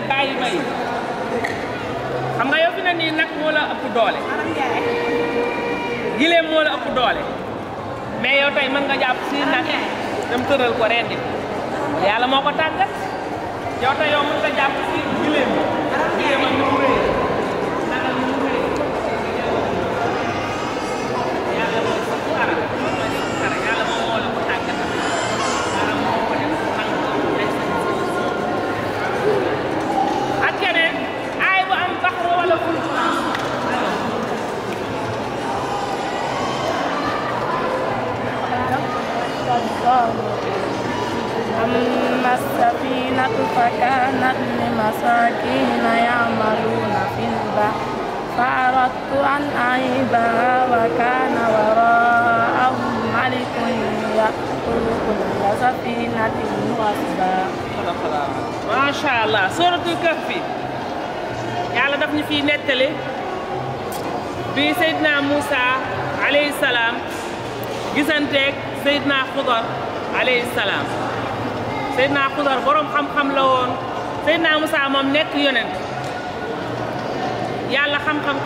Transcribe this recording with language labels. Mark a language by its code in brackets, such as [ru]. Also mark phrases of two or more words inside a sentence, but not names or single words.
[wo] bàyyi may xam nga yow fi na nii nag moo la ëpp doole gileem moo la ëpp doole mais yow tey mën nga jàpp si nag dem tëral ko rendi yàlla moo ko tàggat yow tey yow mën nga jàpp si gileem ak ni mu rëy naka ni mu rëy yàlla mooy saxara yàlla moom moo la ko tàggat yàlla moo ko def ak keneen aay bu am baxru wala fulk [ar] أما السفينة فكانت لمساكين يعملون في البحر فأردت أن أعيبها وكان وراءهم ملك يأخذ كل سفينة غصبا. ما شاء الله [wo] suuratul Kahfi yàlla daf ñu fiy nettali bi Seydina Moussa [ar] عليه السلام [wo] gisanteeg Seydina Xudar [ar] عليه السلام [wo] Seydina Xudar borom xam-xam la woon Seydina Moussa moom nekk yonent yàlla xam-xam ku